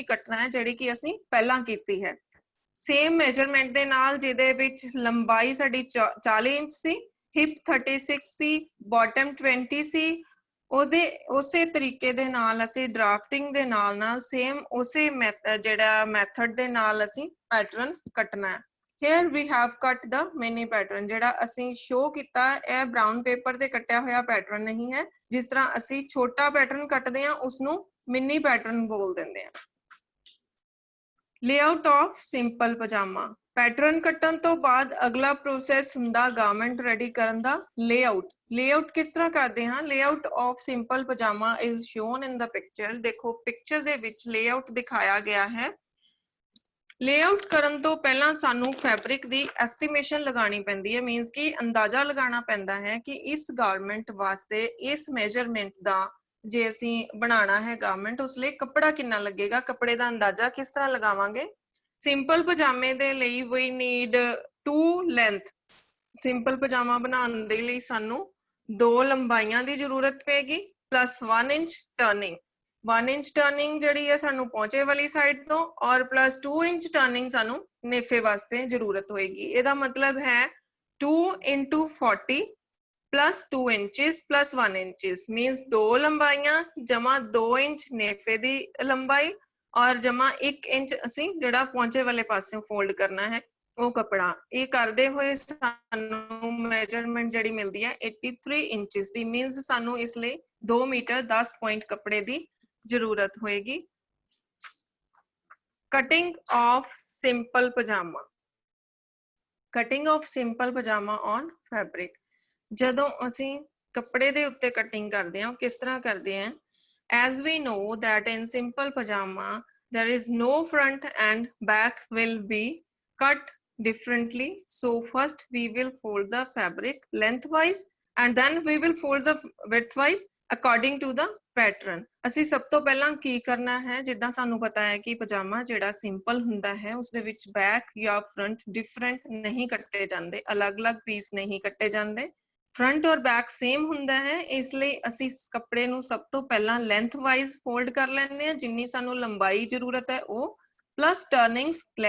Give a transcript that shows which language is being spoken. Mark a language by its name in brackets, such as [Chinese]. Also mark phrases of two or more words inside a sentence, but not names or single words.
[Punjabi] ਕੱਟਣਾ ਹੈ ਜਿਹੜੀ ਕਿ ਅਸੀਂ ਪਹਿਲਾਂ ਕੀਤੀ ਹੈ [English] same measurement [Punjabi] ਦੇ ਨਾਲ ਜਿਹਦੇ ਵਿੱਚ ਲੰਬਾਈ ਸਾਡੀ 40 ਇੰਚ ਸੀ ਹਿਪ 36 ਸੀ ਬਾਟਮ 20 ਸੀ ਉਸੇ ਤਰੀਕੇ ਦੇ ਨਾਲ ਅਸੀਂ ਡਰਾਫਟਿੰਗ ਦੇ ਨਾਲ ਸੇਮ ਉਸੇ ਜਿਹੜਾ ਮੈਥਡ ਦੇ ਨਾਲ ਅਸੀਂ ਪੈਟਰਨ ਕੱਟਣਾ ਹੈ [English] here we have cut the mini pattern [Punjabi] ਜਿਹੜਾ ਅਸੀਂ ਸ਼ੋ ਕੀਤਾ ਇਹ [English] brown paper [Punjabi] ਤੇ ਕੱਟਿਆ ਹੋਇਆ ਪੈਟਰਨ ਨਹੀਂ ਹੈ ਜਿਸ ਤਰ੍ਹਾਂ ਅਸੀਂ ਛੋਟਾ ਪੈਟਰਨ ਕੱਟਦੇ ਹਾਂ ਉਸ ਨੂੰ [English] mini pattern [Punjabi] ਬੋਲ ਦਿੰਦੇ ਹਾਂ [English] layout of simple pajama [Punjabi] ਪੈਟਰਨ ਕੱਟਣ ਤੋਂ ਬਾਅਦ ਅਗਲਾ ਪ੍ਰੋਸੈਸ ਹੁੰਦਾ [English] garment ready [Punjabi] ਕਰਨ ਦਾ layout ਕਿਸ ਤਰ੍ਹਾਂ ਕਰਦੇ ਹਾਂ [English] layout of simple pajama is shown in the picture [Punjabi] ਦੇਖੋ ਪਿਕਚਰ ਦੇ ਵਿੱਚ layout ਦਿਖਾਇਆ ਗਿਆ ਹੈ ਲੇਆਊਟ ਕਰਨ ਤੋਂ ਪਹਿਲਾਂ ਸਾਨੂੰ ਫੈਬਰਿਕ ਦੀ ਐਸਟੀਮੇਸ਼ਨ ਲਗਾਉਣੀ ਪੈਂਦੀ ਹੈ ਮੀਨਸ ਕਿ ਅੰਦਾਜ਼ਾ ਲਗਾਉਣਾ ਪੈਂਦਾ ਹੈ ਕਿ ਇਸ ਗਾਰਮੈਂਟ ਵਾਸਤੇ ਇਸ ਮੈਜ਼ਰਮੈਂਟ ਦਾ ਜੇ ਅਸੀਂ ਬਣਾਉਣਾ ਹੈ ਗਾਰਮੈਂਟ ਉਸ ਲਈ ਕੱਪੜਾ ਕਿੰਨਾ ਲੱਗੇਗਾ ਕੱਪੜੇ ਦਾ ਅੰਦਾਜ਼ਾ ਕਿਸ ਤਰ੍ਹਾਂ ਲਗਾਵਾਂਗੇ ਸਿੰਪਲ ਪਜਾਮੇ ਦੇ ਲਈ [English] we need 2 length [Punjabi] ਸਿੰਪਲ ਪਜਾਮਾ ਬਣਾਉਣ ਦੇ ਲਈ ਸਾਨੂੰ 2 ਲੰਬਾਈਆਂ ਦੀ ਜ਼ਰੂਰਤ ਪਏਗੀ [English] plus 1 inch turning 1 inch turning [Punjabi] ਜਿਹੜੀ ਹੈ ਸਾਨੂੰ ਪਹੁੰਚੇ ਵਾਲੀ ਸਾਈਡ ਤੋਂ ਔਰ ਪਲੱਸ 2 [English] inch turning [Punjabi] ਸਾਨੂੰ ਨੇਫੇ ਵਾਸਤੇ ਜ਼ਰੂਰਤ ਹੋਏਗੀ ਇਹਦਾ ਮਤਲਬ ਹੈ [English] 2 into 40 plus 2 inches plus 1 inches means [Punjabi] 2 ਲੰਬਾਈਆਂ ਜਮਾ 2 ਇੰਚ ਨੇਫੇ ਦੀ ਲੰਬਾਈ ਔਰ ਜਮਾ 1 ਇੰਚ ਅਸੀਂ ਜਿਹੜਾ ਪਹੁੰਚੇ ਵਾਲੇ ਪਾਸਿਓਂ ਫੋਲਡ ਕਰਨਾ ਹੈ ਉਹ ਕੱਪੜਾ ਇਹ ਕਰਦੇ ਹੋਏ ਸਾਨੂੰ ਮੈਜ਼ਰਮੈਂਟ ਜਿਹੜੀ ਮਿਲਦੀ ਹੈ 83 ਇੰਚਸ ਦੀ ਮੀਨਸ ਸਾਨੂੰ ਇਸ ਲਈ 2 ਮੀਟਰ 10 ਪੁਆਇੰਟ ਕੱਪੜੇ ਦੀ ਜ਼ਰੂਰਤ ਹੋਏਗੀ [English] cutting of simple pajama cutting of simple pajama on fabric [Punjabi] ਜਦੋਂ ਅਸੀਂ ਕੱਪੜੇ ਦੇ ਉੱਤੇ ਕਟਿੰਗ ਕਰਦੇ ਹਾਂ ਕਿਸ ਤਰ੍ਹਾਂ ਕਰਦੇ ਹਾਂ [English] as we know that in simple pajama there is no front and back will be cut differently so first we will fold the fabric lengthwise and then we will fold the widthwise according to the pattern [Punjabi] ਅਸੀਂ ਸਭ ਤੋਂ ਪਹਿਲਾਂ ਕੀ ਕਰਨਾ ਹੈ ਜਿੱਦਾਂ ਸਾਨੂੰ ਪਤਾ ਹੈ ਕਿ ਪਜਾਮਾ ਜਿਹੜਾ ਸਿੰਪਲ ਹੁੰਦਾ ਹੈ ਉਸ ਦੇ ਵਿੱਚ ਬੈਕ ਜਾਂ [English] front different [Punjabi] ਨਹੀਂ ਕੱਟੇ ਜਾਂਦੇ ਅਲੱਗ-ਅਲੱਗ ਪੀਸ ਨਹੀਂ ਕੱਟੇ ਜਾਂਦੇ ਫਰੰਟ ਔਰ [English] back same [Punjabi] ਹੁੰਦਾ ਹੈ ਇਸ ਲਈ ਅਸੀਂ ਕੱਪੜੇ ਨੂੰ ਸਭ ਤੋਂ ਪਹਿਲਾਂ [English] length wise fold [Punjabi] ਕਰ ਲੈਂਦੇ ਹਾਂ ਜਿੰਨੀ ਸਾਨੂੰ ਲੰਬਾਈ ਜ਼ਰੂਰਤ ਹੈ ਉਹ [English] plus turnings [Punjabi] ਲੈ